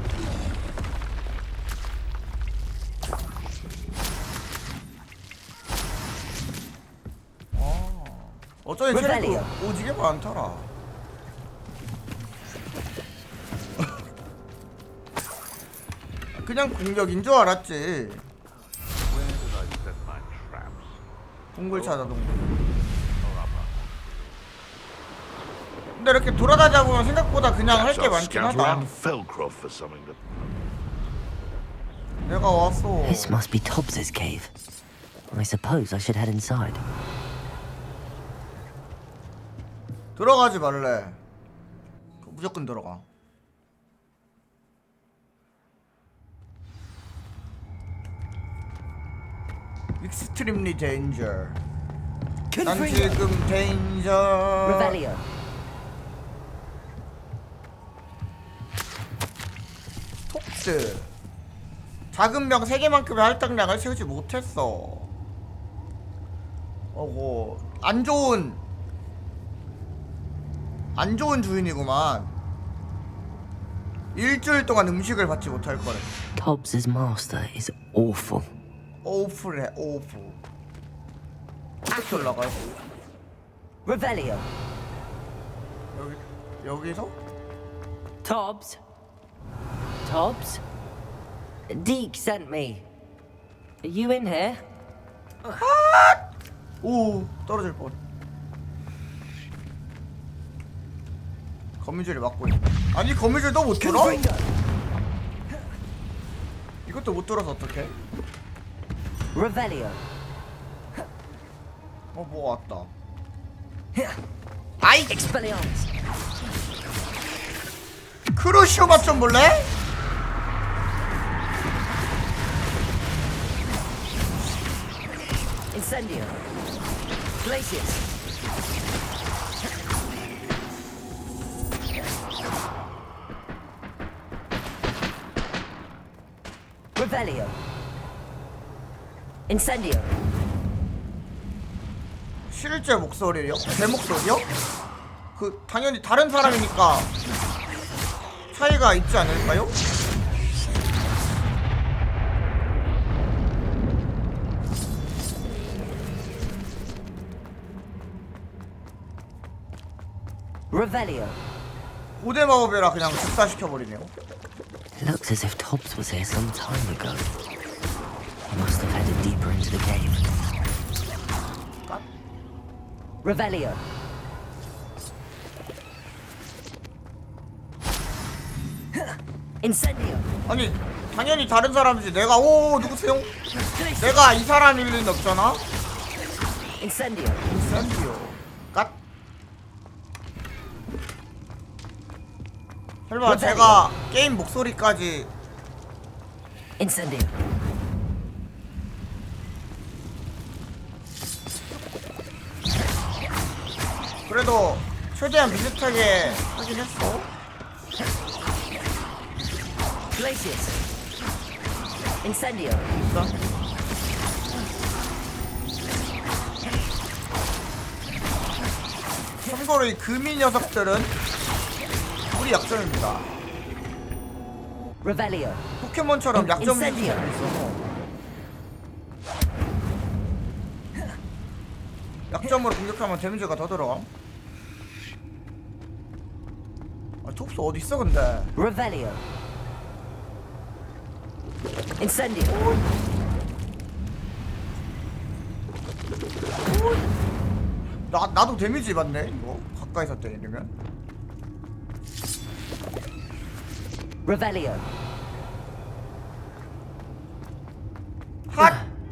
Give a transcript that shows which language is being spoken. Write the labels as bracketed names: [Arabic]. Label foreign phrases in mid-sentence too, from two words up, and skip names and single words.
[Korean] 어쩌니 체력도 오지게 많더라. 그냥 공격인 줄 알았지. [English] Where did I set my traps? [Korean] 동굴 찾아 동굴. 근데 이렇게 돌아다니다 보면 생각보다 그냥 할 게 [English] So [Korean] 많긴 [English] scout [Korean] 하다. [English] around Felcroft for something to. [Korean] 내가 왔어. [English] This must be Tobbs's cave. I suppose I should head inside. [Korean] 들어가지 말래. 무조건 들어가. [English] extremely danger. [Korean] 난 지금 데인저. [English] Revelio. [Korean] 톡스. 작은 병 3개만큼의 할당량을 채우지 못했어. 어고 안 좋은 주인이구만. 일주일 동안 음식을 받지 못할 거래. [English] Tobbs's master is awful. [Korean] 오프래 오프. 어떻게 올라가요? [English] Revelio. [Korean] 여기서? [English] Tobbs? Tobbs? Deke sent me. Are you in here? [Korean] 오 떨어질 뻔. 거미줄이 막고 있네. 아니 거미줄도 못 뚫어? 이것도 못 뚫어서 어떡해? [English] Revelio. [Korean] 뭐 왔다. 아이 [English] Expelliarmus. [Korean] 크루시오 맛 좀 볼래? [English] Incendio. Glacius. Revelio. Incendio. [Korean] 실제 목소리요? 제 목소리요? 그 당연히 다른 사람이니까 차이가 있지 않을까요? [English] Revelio. [Korean] 고대 마법이라 그냥 직사시켜버리네요. [English] Looks as if Tobbs was here some time ago. He must have headed deeper into the cave. Revelio. Incendio. [Korean] 아니 당연히 다른 사람이지. 내가 오 누구세요? 내가 이 사람일 리는 없잖아. [English] Incendio. [Korean] 인센디오 갓. 설마 제가 게임 목소리까지 [English] Incendio. [Korean] 그래도 최대한 비슷하게 하긴 했어. [English] Glacius. Incendio. [Korean] 참고로 이 금이 녀석들은 우리 약점입니다. [English] Revelio. [Korean] 포켓몬처럼 약점이 인센디오. 있어서 약점으로 공격하면 데미지가 더 들어가. 아, 톱스 어디 있어 근데? [English] Revelio. Incendio. [Korean] 나도 데미지 받네 이거 가까이서 때리면. [English] Revelio. [Korean] 핫!